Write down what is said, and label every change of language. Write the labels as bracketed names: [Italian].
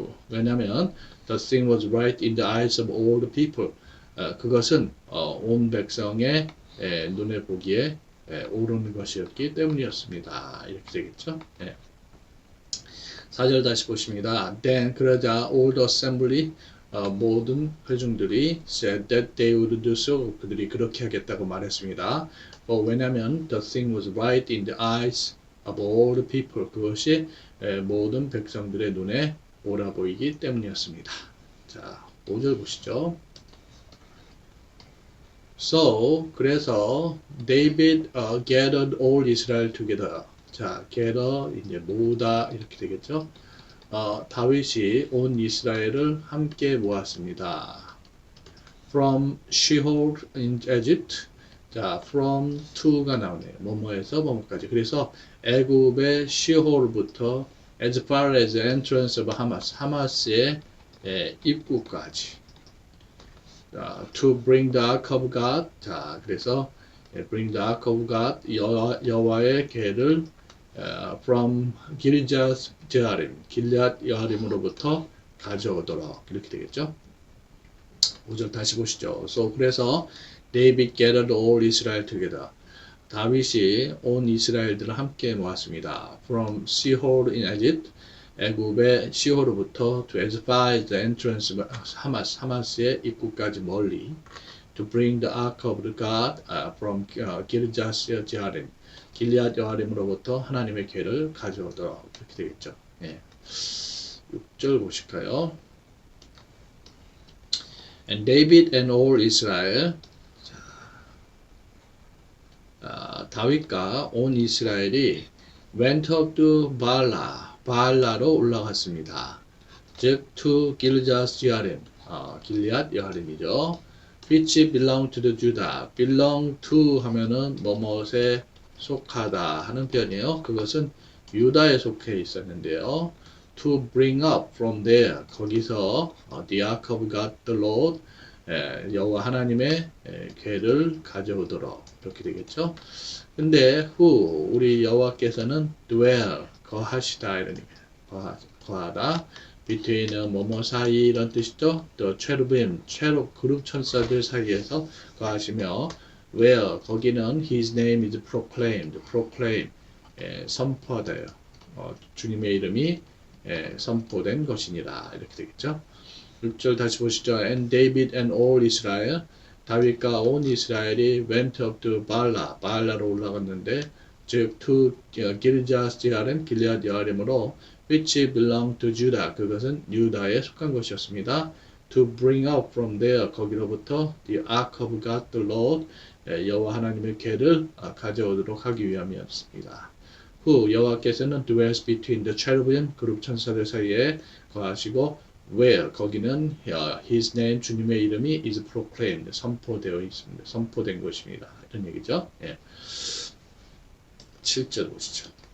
[Korean] 왜냐하면 [English] the thing was right in the eyes of all the people. [Korean] 그것은 온 백성의 눈에 보기에 옳은 것이었기 때문이었습니다. 이렇게 되겠죠. 4절 다시 보십니다. [English] Then [Korean] 그러자 [English] all the assembly, [Korean] 모든 회중들이 [English] said that they would do so. [Korean] 그들이 그렇게 하겠다고 말했습니다. 왜냐하면 [English] the thing was right in the eyes of all the people. [Korean] 그것이 모든 백성들의 눈에 옳아 보이기 때문이었습니다. 자, 5절 보시죠. [English] So, [Korean] 그래서 [English] David gathered all Israel together. [Korean] 자, gather 이제 모으다 이렇게 되겠죠. 다윗이 온 이스라엘을 함께 모았습니다. [English] From Sheol in Egypt. [Korean] 자, from to가 나오네요. 뭐뭐에서 뭐뭐까지. 그래서 애굽의 시홀부터 [English] as far as the entrance of Hamas, [Korean] 하마스의 입구까지. [English] To bring the ark of God. [Korean] 자, 그래서 [English] bring the ark of God, [Korean] 여호와의 궤를 from 길잣 여아림, 길앗 여아림으로부터 가져오도록 이렇게 되겠죠. 5절 다시 보시죠. 그래서 [English] David gathered all Israel together. [Korean] 다윗이 온 이스라엘들을 함께 모았습니다. [English] From Sheol in Egypt, [Korean] 애굽의 시홀로부터 [English] to as far as the entrance of Hamas, [Korean] 하마스의 입구까지 멀리. [English] To bring the ark of the God from [Korean] 길잣 여아림, 길앗 여아림으로부터 하나님의 궤를 가져오도록 이렇게 되겠죠. 6절 보실까요? [English] And David and all Israel. [Korean] 다윗과 온 이스라엘이 [English] went up to [Korean] 바알라로 올라갔습니다. 즉 to 길잣 여아림, 길앗 여아림이죠. [English] which belong to the Judah. belong to [Korean] 하면은 뭐뭇에 속하다 하는 표현이에요. 그것은 유다에 속해 있었는데요. [English] to bring up from there [Korean] 거기서 [English] the ark of God the Lord [Korean] 여호와 하나님의 궤를 가져오도록 이렇게 되겠죠. 근데 who 우리 여호와께서는 dwell 거하시다 이런 의미예요. 거하다 between 뭐뭐 사이 이런 뜻이죠. 또 cherubim 체룹 그룹 천사들 사이에서 거하시며 where 거기는 [English] his name is proclaimed proclaim [Korean] 선포돼요. 주님의 이름이 선포된 것이니라 이렇게 되겠죠. 6절 다시 보시죠. [English] And David and all Israel [Korean] 다윗과 온 이스라엘이 [English] went up to [Korean] 바알라로 올라갔는데 즉 to 길자스 야렘 길리앗 여아렘으로 [English] which belonged to Judah [Korean] 그것은 유다에 속한 것이었습니다. [English] To bring out from there [Korean] 거기로부터 [English] the ark of God the Lord [Korean] 여호와 하나님의 궤를 가져오도록 하기 위함이었습니다. 후 여호와께서는 [English] dwells between the cherubim [Korean] 그룹 천사들 사이에 거하시고 where 거기는 [English] his name [Korean] 주님의 이름이 [English] is proclaimed [Korean] 선포되어 있습니다. 선포된 것입니다. 이런 얘기죠. 예. 7절 보시죠.